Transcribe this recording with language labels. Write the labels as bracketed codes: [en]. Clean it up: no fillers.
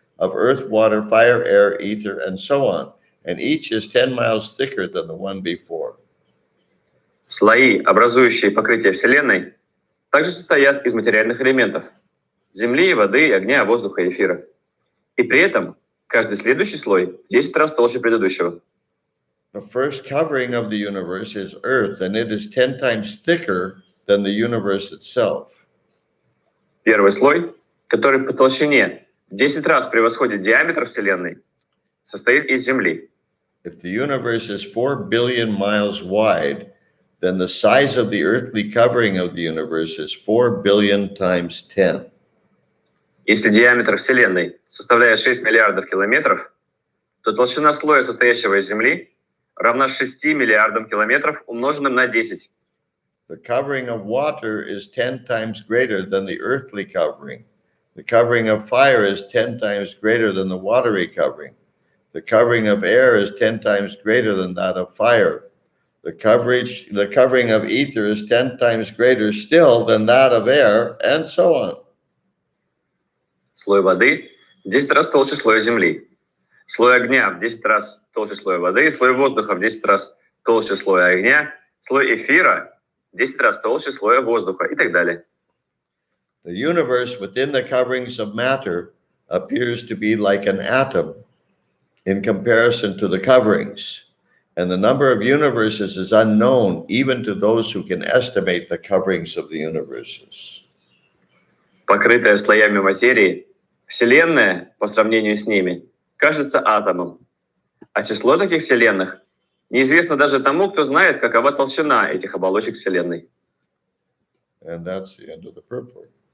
[en] of earth, water, fire, air, ether, and so on. And each is 10 miles thicker than the one before. [ru] Слои, образующие покрытие Вселенной, также состоят из материальных элементов – земли, воды, огня, воздуха и эфира. И при этом каждый следующий слой в 10 раз толще предыдущего. [en] The first covering of the universe is earth, and it is 10 times thicker than the universe itself. [ru] Первый слой, который по толщине в 10 раз превосходит диаметр Вселенной, состоит из Земли. [en] If the universe is 4 billion miles wide, then the size of the earthly covering of the universe is 4 billion times 10. [ru] Если диаметр Вселенной составляет 6 миллиардов километров, то толщина слоя, состоящего из Земли, равна 6 миллиардам километров, умноженным на 10. [en] The covering of water is 10 times greater than the earthly covering. The covering of fire is 10 times greater than the watery covering. The covering of air is 10 times greater than that of fire. The covering of ether is 10 times greater still than that of air, and so on. [ru] Слой воды в 10 раз толще слоя Земли. Слой огня в 10 раз толще слоя воды. Слой воздуха в 10 раз толще слоя огня. Слой эфира в 10 раз толще слоя воздуха и так далее. [en] The universe within the coverings of matter appears to be like an atom in comparison to the coverings. And the number of universes is unknown even to those who can estimate the coverings of the universes. [ru] Покрытая слоями материи, Вселенная, по сравнению с ними, кажется атомом. А число таких вселенных неизвестно даже тому, кто знает, какова толщина этих оболочек Вселенной. [en] And that's the end of the purport.